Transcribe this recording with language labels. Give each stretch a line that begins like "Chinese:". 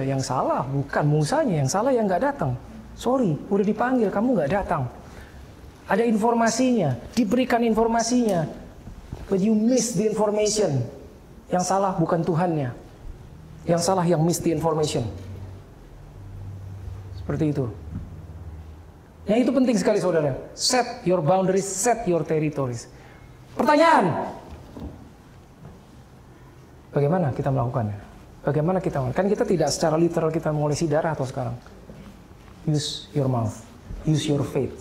Indonesian: Yang salah bukan Musanya, yang salah yang nggak datang. Sorry, udah dipanggil, kamu nggak datang. Ada informasinya, diberikan informasinya,
English: but you miss the information.
Indonesian: Yang salah bukan Tuhannya, yang salah yang
English: miss the information.
Indonesian: Seperti itu. Yang itu penting sekali saudara.
English: Set your boundaries, set your territories.
Indonesian: Pertanyaan, bagaimana kita melakukannya? Bagaimana kita melakukan? Kan kita tidak secara literal kita mengolesi darah atau sekarang.
English: Use your mouth, use your faith.